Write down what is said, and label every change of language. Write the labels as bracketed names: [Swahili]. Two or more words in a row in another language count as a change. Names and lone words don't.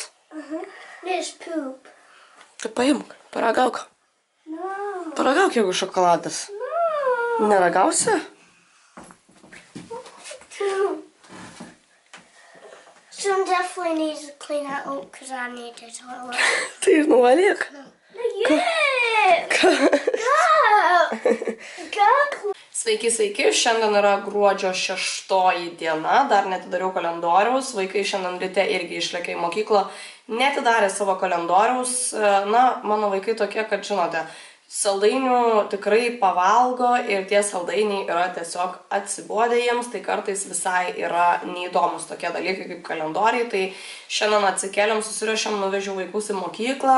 [English] There's poop. [Lithuanian] Tai paimk, paragauk. [English] No. [Lithuanian] Paragauk, jeigu šokoladas. [English] No. [Lithuanian] Neragausi? [English] Someone definitely needs to clean that up because I need the toilet. [Lithuanian] Tai nuvalyk. [English] Go! [Lithuanian] Sveiki, šiandien yra gruodžio 6 diena, dar netidariau kalendoriaus, vaikai šiandien ryte irgi išlėkė į mokyklą, netidarė savo kalendoriaus, na, mano vaikai tokie, kad žinote, saldainių tikrai pavalgo ir tie saldainiai yra tiesiog atsibodę jiems, tai kartais visai yra neįdomus tokie dalykai kaip kalendoriai, tai šiandien atsikėlėm, susirašėm, nuvežiau vaikus į mokyklą.